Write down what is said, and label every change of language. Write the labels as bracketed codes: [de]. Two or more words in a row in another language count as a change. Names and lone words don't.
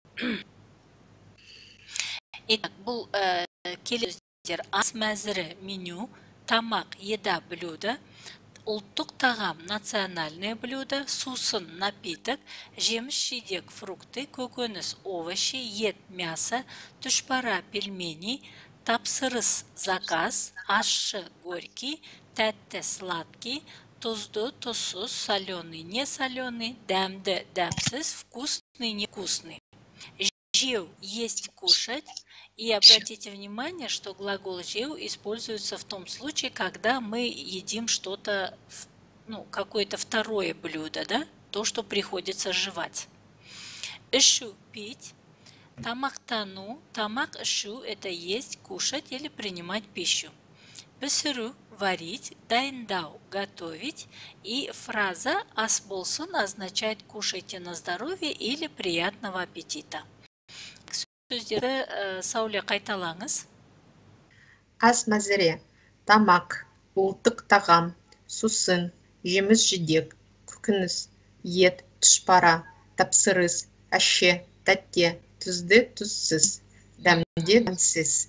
[kk] Итак, бұл келесі ас мәзірі меню, тамақ, [ru] еда, блюдо, [kk] ұлттық тағам, [ru] национальное блюдо, [kk] сусын, напиток, жеміс-жидек, фрукты, көкөніс, овощи, ет, мясо, түшпара, пельмени, тапсырыс, заказ, ащы, горький, тәтті, сладкий, тұзды, тұзсыз, [ru] соленый, не соленый, [kk] дәмді, дәмсіз, [ru] вкусный, невкусный. [kk] Жеу, [ru] есть, кушать. И обратите внимание, что глагол жеу используется в том случае, когда мы едим что-то, ну, какое-то второе блюдо, да? То, что приходится жевать. [kk] Ішу, пить. Тамақтану, тамақ ішу – [ru] это есть, кушать или принимать пищу. [kk] Пісіру – варить, дайындау – готовить. [ru] И фраза [kk] «ас болсын» [ru] означает «кушайте на здоровье» или «приятного аппетита». [kk] Сөздерді Сауле қайталаңыз. Ас мәзірі, тамақ, ұлттық тағам, сусын, жеміс-жидек, көкөніс, ет, түшпара, тапсырыс, ащы, тәтті, тұзды, тұзсыз, дәмді, дәмсіз.